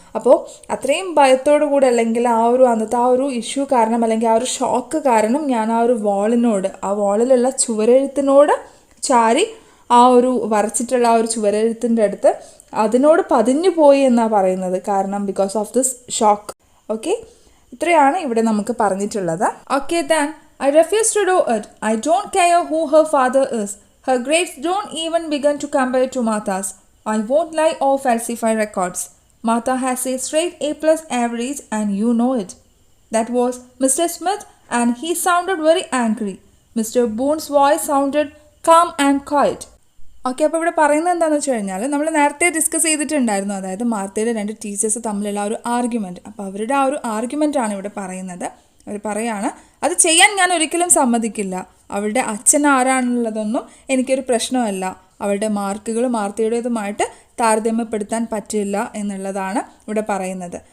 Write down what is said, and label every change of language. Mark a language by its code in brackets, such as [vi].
[ml] അപ്പോൾ അത്രയും ഭയത്തോടു കൂടെ, അല്ലെങ്കിൽ അന്നത്തെ ആ ഒരു ഇഷ്യൂ കാരണം, അല്ലെങ്കിൽ ആ ഒരു ഷോക്ക് കാരണം ഞാൻ ആ ഒരു വാളിലുള്ള ചുവരെഴുത്തിനോട് ചാരി ആ ഒരു വരച്ചിട്ടുള്ള ആ ഒരു ചുവരെഴുത്തിൻ്റെ അടുത്ത് അതിനോട് പതിഞ്ഞു പോയി എന്നാണ് പറയുന്നത്. കാരണം [en] Because of this shock. [ml] Okay, ഇത്രയാണ് ഇവിടെ നമുക്ക് പറഞ്ഞിട്ടുള്ളത്. [en] Okay, then I refuse to do it. I don't care who her father is. Her grades don't even begin to compare to Martha's. I won't lie or falsify records. Martha has a straight A+ average and you know it. That was Mr. Smith and he sounded very angry. Mr. Boone's voice sounded calm and quiet. [ml] Okay, അപ്പോൾ ഇവിടെ പറയുന്നത് എന്താണെന്ന് വെച്ച് കഴിഞ്ഞാൽ, നമ്മൾ നേരത്തെ discuss ചെയ്തിട്ടുണ്ടായിരുന്നു, അതായത് മാർത്തയുടെ 2 ടീച്ചേഴ്സ് തമ്മിലുള്ള ഒരു ആർഗ്യുമെൻറ്റ്. അപ്പോൾ അവരുടെ ആ ഒരു ആർഗ്യുമെൻ്റാണ് ഇവിടെ പറയുന്നത്. അവർ പറയാണ്, അത് ചെയ്യാൻ ഞാൻ ഒരിക്കലും സമ്മതിക്കില്ല. അവളുടെ അച്ഛൻ ആരാണുള്ളതൊന്നും എനിക്കൊരു പ്രശ്നമല്ല. അവളുടെ മാർക്കുകൾ മാർത്തയുടേതുമായിട്ട് താരതമ്യപ്പെടുത്താൻ പറ്റില്ല എന്നുള്ളതാണ് ഇവിടെ പറയുന്നത്.